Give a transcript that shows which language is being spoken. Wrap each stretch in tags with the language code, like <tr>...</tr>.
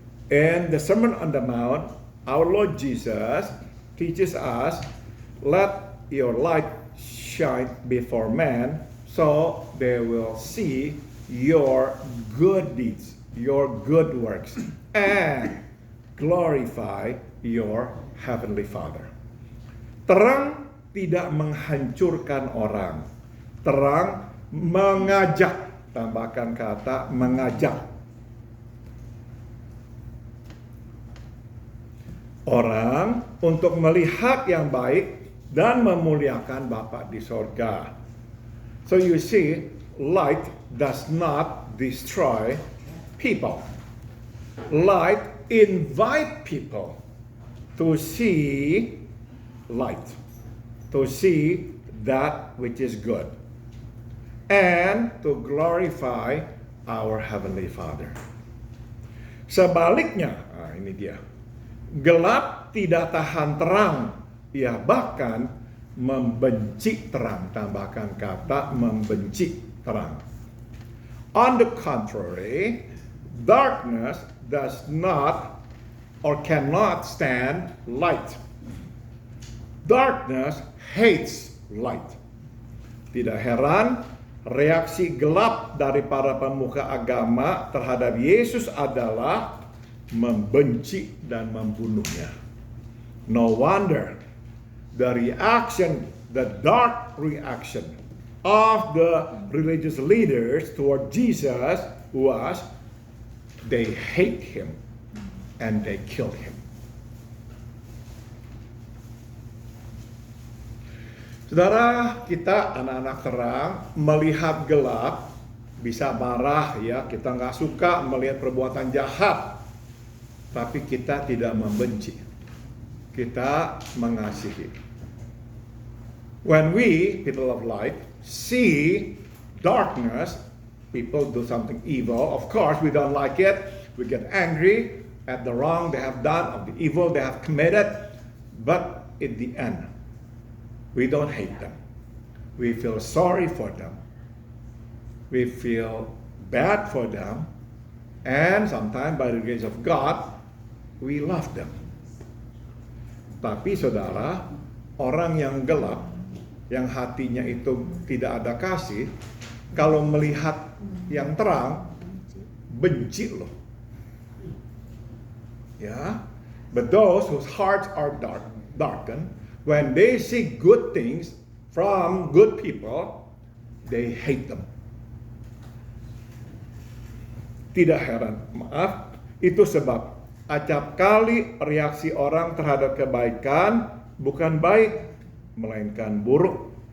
<en>In the Sermon on the Mount, our Lord Jesus teaches us, let your light shine before men, so they will see your good deeds, your good works, and glorify your heavenly Father.</en> <id>Terang tidak menghancurkan orang. Terang mengajak. Tambahkan kata mengajak. Orang untuk melihat yang baik dan memuliakan Bapa di sorga.</id> <en>So you see, light does not destroy people. Light invite people to see light, to see that which is good, and to glorify our Heavenly Father.</en> <id>Sebaliknya, ini dia. Gelap tidak tahan terang, ia bahkan membenci terang. Tambahkan kata membenci terang.</id> <en>On the contrary, darkness does not or cannot stand light. Darkness hates light.</en> <id>Tidak heran, reaksi gelap dari para pemuka agama terhadap Yesus adalah membenci dan membunuhnya.</id> <en>No wonder the dark reaction of the religious leaders toward Jesus was they hate him and they killed him.</en> <id>Saudara, kita anak-anak terang melihat gelap bisa marah ya, kita nggak suka melihat perbuatan jahat, tapi kita tidak membenci, kita mengasihi.</id> <en>When we, people of light, see darkness, people do something evil, of course we don't like it, we get angry at the wrong they have done, of the evil they have committed, but in the end, we don't hate them. We feel sorry for them. We feel bad for them. And sometimes by the grace of God, we love them.</en> <id>Tapi saudara, orang yang gelap, yang hatinya itu tidak ada kasih, kalau melihat yang terang, benci loh.</id> <en>Ya, but those whose hearts are darkened, when they see good things from good people, they hate them.</en> <id>Tidak heran, maaf, itu sebab acap kali reaksi orang terhadap kebaikan bukan baik, melainkan buruk.</id>